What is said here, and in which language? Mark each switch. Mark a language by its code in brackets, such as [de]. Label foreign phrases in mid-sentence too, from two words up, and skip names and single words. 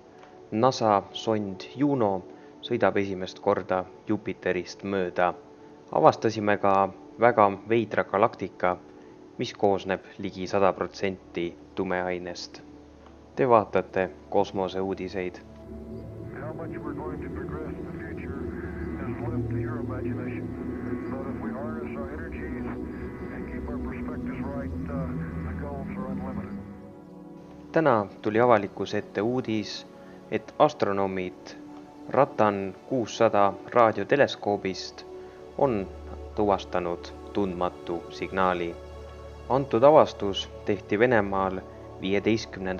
[et] NASA sond Juno sõidab esimest korda Jupiterist mööda. Avastasime ka väga veidra galaktika, mis koosneb ligi 100% tumeainest. Te vaatate kosmoseuudiseid. [en] How much we're going to progress in the future is left to your imagination. But if we harness our energies and keep our perspectives right, the goals are unlimited. [et] Täna tuli avalikkuse ette uudis, et astronoomid Ratan 600 raadioteleskoobist on tuvastanud tundmatu signaali. Antud avastus tehti Venemaal 15.